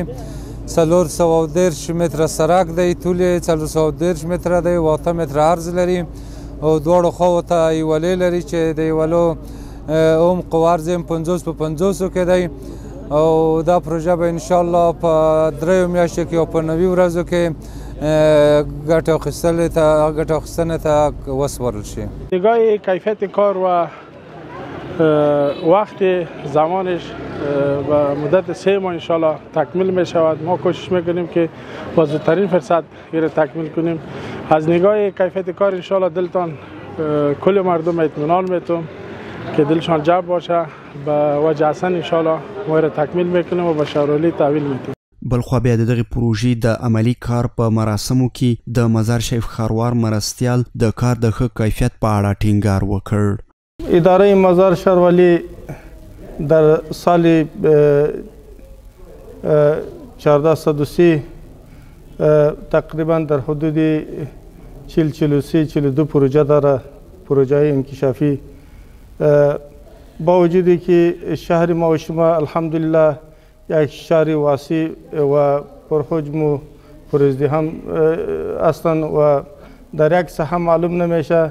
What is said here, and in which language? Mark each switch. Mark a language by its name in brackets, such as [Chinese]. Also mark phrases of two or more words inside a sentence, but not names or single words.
[Pashto] 413 متره سرک دی، طول 413 متره دی، 8 متره عرض لري او دواړو خواو ته یولې لري چې د یولو عمق و عرض یې 50 په 50 کې دی او دا پروژه به انشاءالله په 3 میاشتو کې او په 90 ورځو کې ګټه اخیستنې ته وسپارل شي. [Persian] نگاه کیفیت کار و وقت زمانش و مدت 3 ماه انشالله تکمیل می شود. ما کوشش میکنیم که با زودترین فرصت را تکمیل کنیم. از نگاه کیفیت کار انشالله دلتان کل مردم اطمینان میتون که دلشان جمع باشه. به وجه حسن انشالله ما را تکمیل میکنیم و به شهروالی تحویل میدیم. [Pashto] بلخوا بیا د دغه پروژې د عملی کار په مراسمو کې د مزار شریف ښاروال مرستیال د کار د ښه کیفیت په اړه ټینګار وکړ. [Persian] اداره مزار شهروالی در سال 1430 تقریبا در حدود 43-42 پروژه داره، پروژه انکشافی. با وجودی که شهر ما و شما الحمدلله یک شهر واسع و پرحجم و پرازدحام هستند و در یک ساحه معلوم نمیشه.